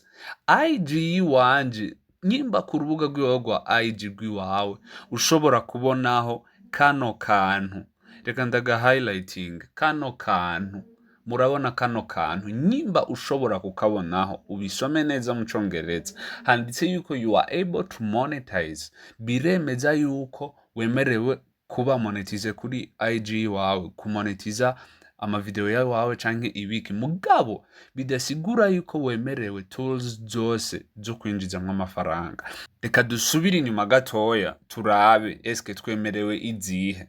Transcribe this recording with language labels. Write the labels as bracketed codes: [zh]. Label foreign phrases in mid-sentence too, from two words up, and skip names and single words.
[rn] IG yiwanje, nyimba ku rubuga rw'iwawe rwa IG rw'iwawe ushobora kubonaho kano kantu. Reka ndaga highlighting kano kantu. Murabona kano kantu, nyimba ushobora kukabonaho ubisome neza mu Congereza, handitse yuko [en] you are able to monetize. [rn] Biremeza yuko wemerewe kuba monetize kuri IG wawe, kumonetiza amavideo yawe canke ibiki. Mugabo bidasigura yuko wemerewe tools zose zo kwinjizamwo amafaranga. Reka dusubire inyuma gatoya turabe eske twemerewe izihe.